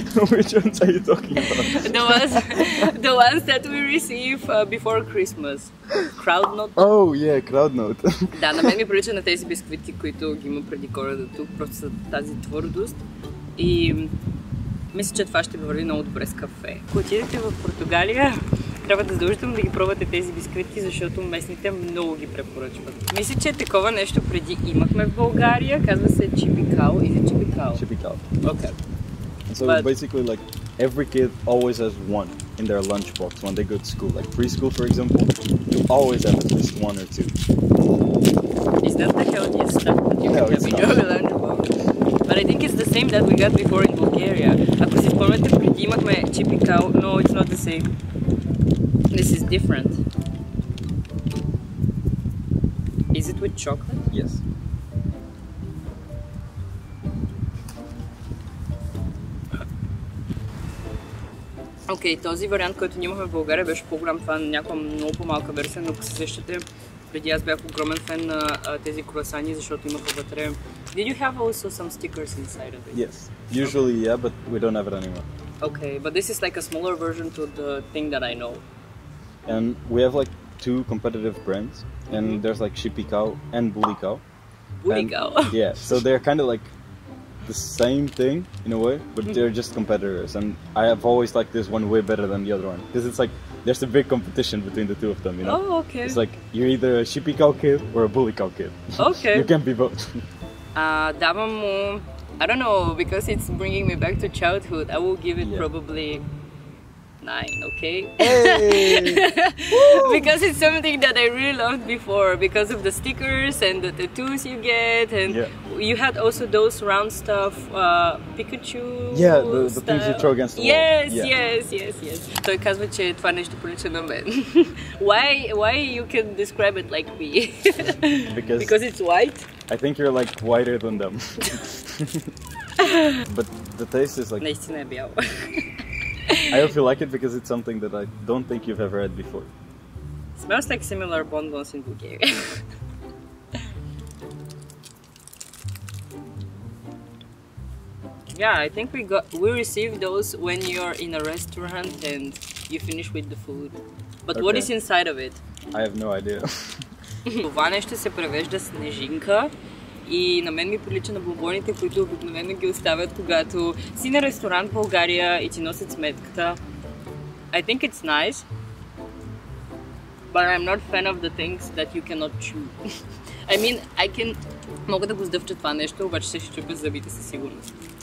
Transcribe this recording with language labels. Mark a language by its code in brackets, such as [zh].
[en] Which ones are you talking about? The ones that we receive before Christmas. Crowd Note. Oh, yeah, Crowd Note. [bg] Да, на мен ми прилича на тези бисквитки, които ги има преди Коледа тук, просто са тази твърдост. И мисля, че това ще върви много добре с кафе. Ако отидете в Португалия, трябва да задължително да ги пробвате тези бисквитки, защото местните много ги препоръчват. Мисля, че такова нещо преди имахме в България, казва се чипикал. [en] Is it чипикал? Chipicao. Okay. So basically, like, every kid always has one in their lunchbox when they go to school. Like preschool, for example, you always have at least one or two. Is that the healthiest stuff that you can have in your lunchbox? But I think it's the same that we got before in Bulgaria. [bg] Ако си спомняте, преди имахме чипикал, [en] no, it's not the same. This is different. Is it with chocolate? Yes. [bg] Окей, този вариант, който ние имахме в България, беше по-голям. Това е някаква много по-малка версия, но ако се сещате, преди аз бях огромен фен на тези круасани, защото имаха вътре. [en] Did you have also some stickers inside of it? Yes. Usually, yeah, but we don't have it anymore. Okay, but this is like a smaller version to the thing that I know. And we have like two competitive brands, and there's like Chipicao and Bulicao. Bulicao. Yeah, so they're kind of like the same thing in a way, but they're just competitors. And I have always liked this one way better than the other one, because it's like there's a big competition between the two of them, you know? Oh, okay. It's like you're either a Chipicao kid or a Bulicao kid. Okay. You can't be both. [bg] Давам му, [en] I don't know, because it's bringing me back to childhood, I will give it probably 9, okay? Hey! Because it's something that I really loved before, because of the stickers and the tattoos you get, and you had also those round stuff, Pikachu. Yeah, the things you throw against the wall. Yes. [bg] Той казва, че това нещо прилича на мен. [en] Why you can describe it like me? Because it's white? I think you're like whiter than them. But the taste is like... [bg] Наистина е бял. [en] I hope you like it because it's something that I don't think you've ever had before. Smells like similar bonbons in Bulgaria. Yeah, I think we receive those when you're in a restaurant and you finish with the food. But what is inside of it? I have no idea. [bg] Това нещо се превежда снежинка и на мен ми прилича на бонбоните, които обикновено ги оставят, когато си на ресторант в България и ти носят сметката. [en] I think it's nice, but I'm not fan of the things that you cannot chew. I mean, [bg] мога да го сдъвча това нещо, обаче ще чупя зъбите със сигурност.